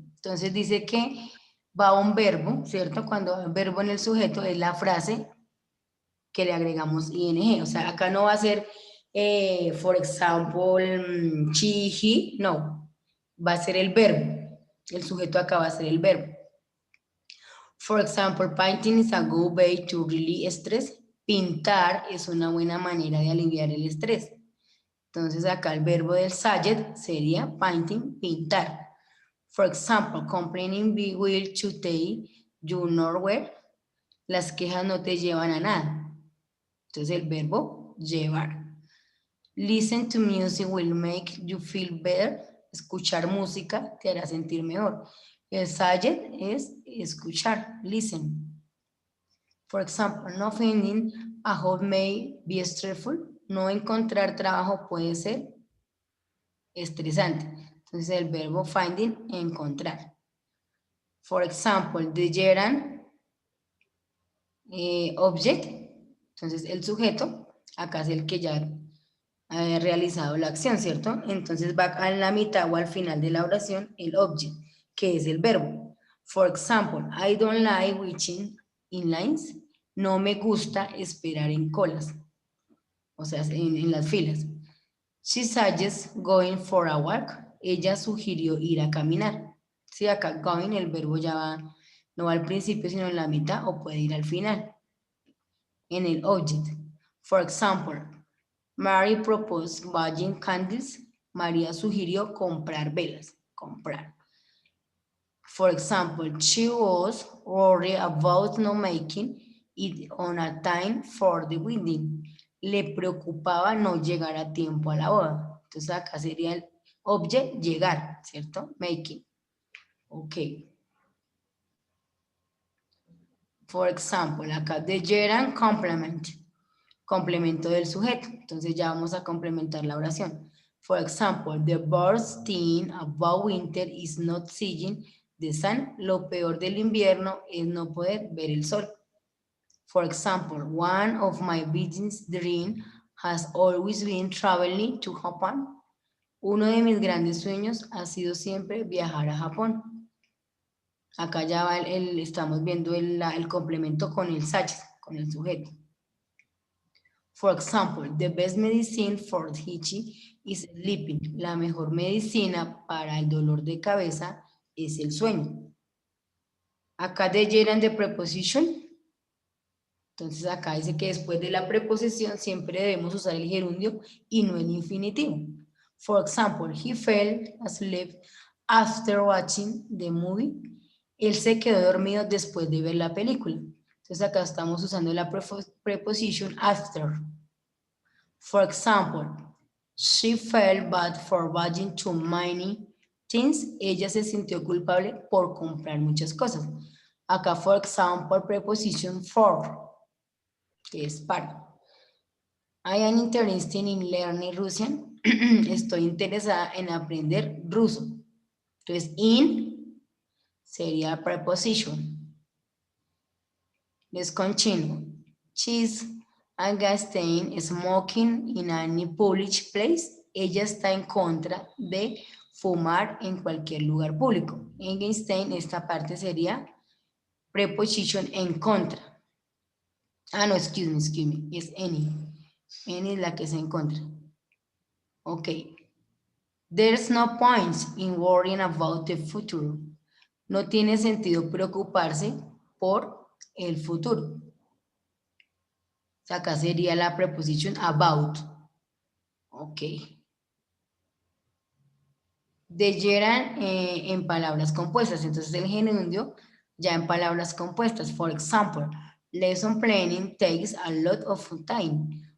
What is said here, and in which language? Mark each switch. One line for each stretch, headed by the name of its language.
Spanish: Entonces dice que va un verbo, ¿cierto? Cuando va un verbo en el sujeto es la frase que le agregamos ing. O sea, acá no va a ser,
English: for example, she, he,
Spanish: no. Va a ser el verbo. El sujeto acá va a ser el verbo.
English: For example, painting is a good way to relieve stress.
Spanish: Pintar es una buena manera de aliviar el estrés. Entonces acá el verbo del subject sería painting, pintar.
English: For example, complaining will to take you nowhere.
Spanish: Las quejas no te llevan a nada. Entonces el verbo llevar.
English: Listen to music will make you feel better.
Spanish: Escuchar música te hará sentir mejor. El subject es escuchar, listen.
English: For example, not finding a job may be stressful.
Spanish: No encontrar trabajo puede ser estresante. Entonces el verbo finding, encontrar.
English: For example, the gerund object.
Spanish: Entonces el sujeto, acá es el que ya ha realizado la acción, ¿cierto? Entonces va a la mitad o al final de la oración el object, que es el verbo.
English: For example, I don't like waiting in lines.
Spanish: No me gusta esperar en colas. O sea, en las filas.
English: She suggests going for a walk.
Spanish: Ella sugirió ir a caminar. Sí, acá going el verbo ya va, no va al principio, sino en la mitad o puede ir al final. En el object.
English: For example, Mary proposed buying candles.
Spanish: María sugirió comprar velas. Comprar.
English: For example, she was worried about not making it on a time for the wedding.
Spanish: Le preocupaba no llegar a tiempo a la boda. Entonces acá sería el object, llegar, ¿cierto?
English: Making. Ok. For example,
Spanish: acá
English: the gerund complement.
Spanish: Complemento del sujeto. Entonces ya vamos a complementar la oración.
English: For example, the worst thing about winter is not seeing the sun.
Spanish: Lo peor del invierno es no poder ver el sol.
English: For example, one of my business dreams has always been traveling to Japan.
Spanish: Uno de mis grandes sueños ha sido siempre viajar a Japón. Acá ya va estamos viendo el complemento con el subject, con el sujeto.
English: For example, the best medicine for itchy is sleeping.
Spanish: La mejor medicina para el dolor de cabeza es el sueño. Acá de gerund de preposition. Entonces acá dice que después de la preposición siempre debemos usar el gerundio y no el infinitivo.
English: For example, he fell asleep after watching the movie.
Spanish: Él se quedó dormido después de ver la película. Entonces acá estamos usando la preposition after.
English: For example, she felt bad for buying too many things.
Spanish: Ella se sintió culpable por comprar muchas cosas. Acá,
English: for example,
Spanish: preposition for, que es para.
English: I am interested in learning Russian.
Spanish: Estoy interesada en aprender ruso. Entonces, in sería preposition.
English: Let's continue. She's against smoking in any public place.
Spanish: Ella está en contra de fumar en cualquier lugar público. Against, esta parte sería preposition en contra. Ah, no,
English: excuse me,
Spanish: es any. Any es la que se encuentra. Ok.
English: There's no point in worrying about the future.
Spanish: No tiene sentido preocuparse por el futuro. O sea, acá sería la preposición about. Ok. Deyeran en palabras compuestas. Entonces el gerundio ya en palabras compuestas.
English: For example, lesson planning takes a lot of time.